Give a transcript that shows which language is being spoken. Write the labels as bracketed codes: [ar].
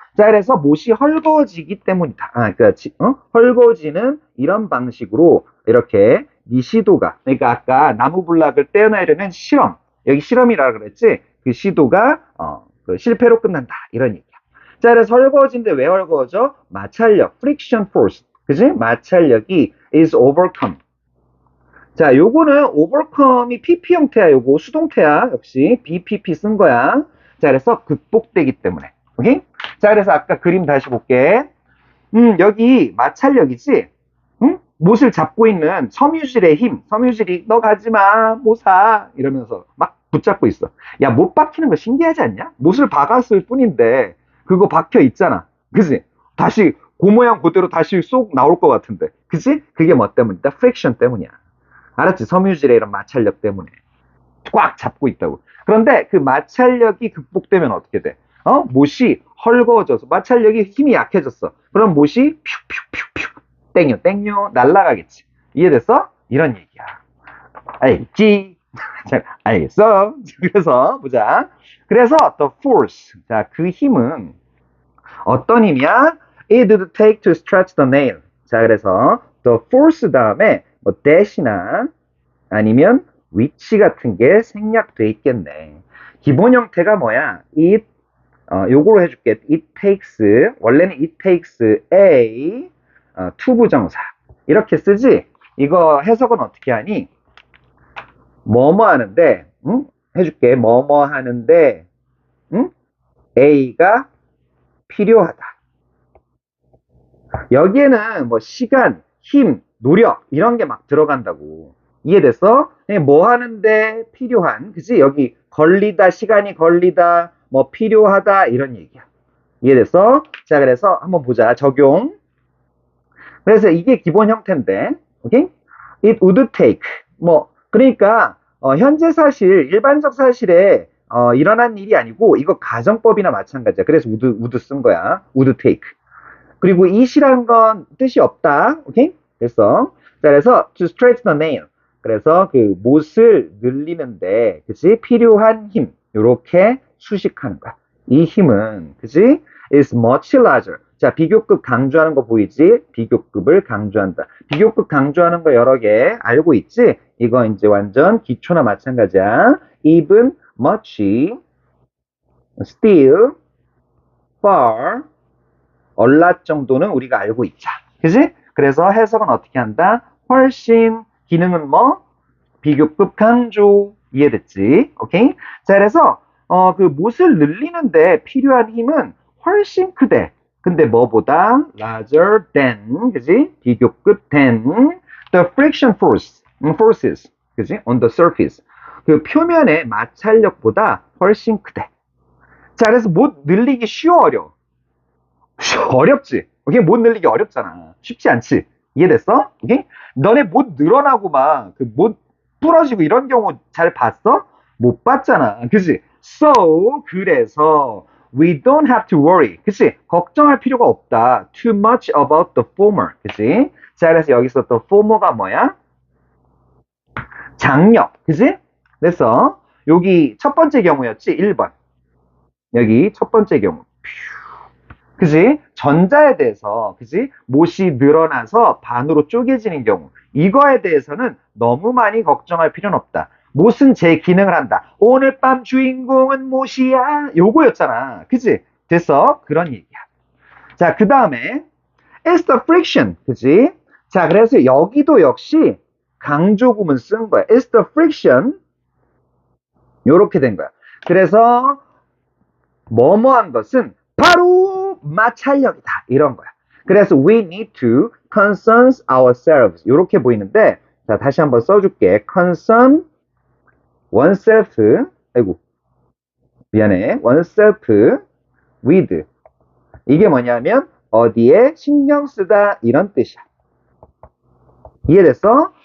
[ko] 자, 그래서 못이 헐거워지기 때문이다. 그러니까 헐거워지는 이런 방식으로 이렇게 시도가, 그러니까 아까 나무블락을 떼어내려는 실험, 여기 실험이라 그랬지? 그 시도가 그 실패로 끝난다. 이런 얘기야. 자, 그래서 헐거워진데 왜 헐거워져? [en] 마찰력, friction force. [ko] 그지? [en] 마찰력이 is overcome. [ko] 자, 요거는 overcome이 PP 형태야. 요거 수동태야. 역시 BPP 쓴 거야. 자, 그래서 극복되기 때문에. 오케이? 자, 그래서 아까 그림 다시 볼게. 여기 마찰력이지? 응? 못을 잡고 있는 섬유질의 힘. 섬유질이 너 가지 마. 못 사. 이러면서 막 붙잡고 있어. 야, 못 박히는 거 신기하지 않냐? 못을 박았을 뿐인데 그거 박혀 있잖아. 그지? 다시 그 모양 그대로 다시 쏙 나올 것 같은데. 그지? 그게 뭐 때문이다? 프릭션 때문이야. 알았지? 섬유질의 이런 마찰력 때문에 꽉 잡고 있다고. 그런데 그 마찰력이 극복되면 어떻게 돼? 못이 헐거워져서 마찰력이 힘이 약해졌어. 그럼 못이 퓨퓨퓨퓨 땡요 날아가겠지. 이해됐어? 이런 얘기야. 알겠지? 알겠어? 그래서 보자. 그래서 [en] the force. [ko] 자, 그 힘은 어떤 힘이야? [en] It would take to stretch the nail. [ko] 자, 그래서 the force 다음에 뭐 dash나 아니면 위치 같은 게 생략돼 있겠네. 기본 형태가 뭐야? 요거로 해줄게. [en] It takes, [ko] 원래는 [en] it takes a 투부정사. [ko] 이렇게 쓰지? 이거 해석은 어떻게 하니? 뭐뭐 하는데, 응? 해줄게. 뭐뭐 하는데, 응? a가 필요하다. 여기에는 뭐 시간, 힘, 노력 이런 게 막 들어간다고. 이해됐어? 뭐 하는데 필요한, 그치? 여기 걸리다, 시간이 걸리다, 뭐 필요하다 이런 얘기야. 이해됐어? 자, 그래서 한번 보자. 적용. 그래서 이게 기본 형태인데, 오케이? [en] It would take. [ko] 뭐 그러니까 현재 사실, 일반적 사실에 일어난 일이 아니고 이거 가정법이나 마찬가지야. 그래서 would 쓴 거야. [en] would take. [ko] 그리고 it이라는 건 뜻이 없다. 오케이? 그래서 자, 그래서 [en] to stretch the nail. [ko] 그래서 그 못을 늘리는데, 그치? 필요한 힘. 요렇게 수식하는 거야. 이 힘은, 그치? [en] is much larger. [ko] 자, 비교급 강조하는 거 보이지? 비교급을 강조한다. 비교급 강조하는 거 여러 개 알고 있지? 이거 이제 완전 기초나 마찬가지야. [en] even, much, still, far, [ko] 얼랏 정도는 우리가 알고 있자. 그지? 그래서 해석은 어떻게 한다? 훨씬, 기능은 뭐? 비교급 강조. 이해됐지? 오케이? 자, 그래서 그 못을 늘리는데 필요한 힘은 훨씬 크대. 근데 뭐보다? [en] larger than, [ko] 그지? 비교급 [en] than the friction forces, [ko] 그지? [en] on the surface. [ko] 그 표면의 마찰력보다 훨씬 크대. 자, 그래서 못 늘리기 쉬워, 어려워? 어렵지? 오케이? 못 늘리기 어렵잖아. 쉽지 않지? 이해됐어? 오케이? 너네 못 늘어나고 막, 그 못 부러지고 이런 경우 잘 봤어? 못 봤잖아. 그치? [en] So, [ko] 그래서, [en] we don't have to worry. [ko] 그치? 걱정할 필요가 없다. [en] Too much about the former. [ko] 그치? 자, 그래서 여기서 또 former가 뭐야? 장력. 그치? 그래서, 여기 첫 번째 경우였지? 1번. 여기 첫 번째 경우. 그지? 전자에 대해서, 그지? 못이 늘어나서 반으로 쪼개지는 경우. 이거에 대해서는 너무 많이 걱정할 필요는 없다. 못은 제 기능을 한다. 오늘 밤 주인공은 못이야. 요거였잖아. 그지? 됐어? 그런 얘기야. 자, 그 다음에, [en] it's the friction. [ko] 그지? 자, 그래서 여기도 역시 강조구문 쓴 거야. [en] it's the friction. [ko] 요렇게 된 거야. 그래서, 뭐뭐한 것은 바로 마찰력이다. 이런 거야. 그래서 [en] we need to concern ourselves. [ko] 이렇게 보이는데, 자, 다시 한번 써줄게. [en] concern oneself. [ko] 아이고, 미안해. [en] oneself with. [ko] 이게 뭐냐면, 어디에 신경 쓰다. 이런 뜻이야. 이해됐어?